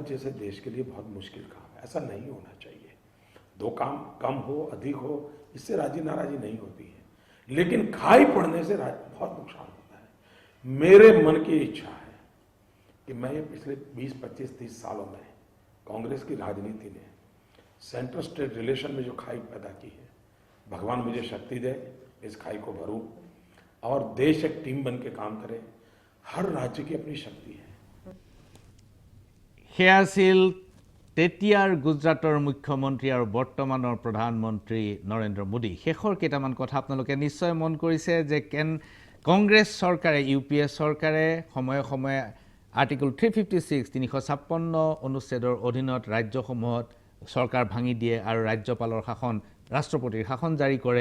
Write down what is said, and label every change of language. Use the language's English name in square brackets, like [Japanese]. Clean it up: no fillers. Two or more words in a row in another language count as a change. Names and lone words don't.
[Hindi] जैसे देश के लिए बहुत मुश्किल काम है ऐसा नहीं होना चाहिए दो काम कम हो अधिक हो इससे राजी नाराजी नहीं होती है लेकिन खाई पड़ने से बहुत नुकसान होता है मेरे मन की इच्छा है कि मैं ये पिछले 20, 25, 30 सालों में कांग्रेस की राजनीति ने [English] central state relation [Hindi] में जो खाई पैदा की है भगवान मुझे शक्ति दे इस खाई को भरूं और देश एक टीम बन के काम करे। हर राज्य की अपनी शक्ति है। [Assamese] সেয়া আছিল তেতিয়াৰ গুজৰাটৰ মুখ্যমন্ত্ৰী আৰু বৰ্তমানৰ প্ৰধানমন্ত্ৰী নৰেন্দ্ৰ মোদী। শেষৰ কেইটামান কথা আপোনালোকে নিশ্চয় মন কৰিছে যে কংগ্ৰেছ চৰকাৰে ইউপিএ চৰকাৰে সময়ে সময়ে আৰ্টিকল 356 356 অনুচ্ছেদৰ অধীনত ৰাজ্যসমূহত চৰকাৰ ভাঙি দিয়ে আৰু ৰাজ্যপালৰ শাসন ৰাষ্ট্ৰপতিৰ শাসন জাৰি কৰে।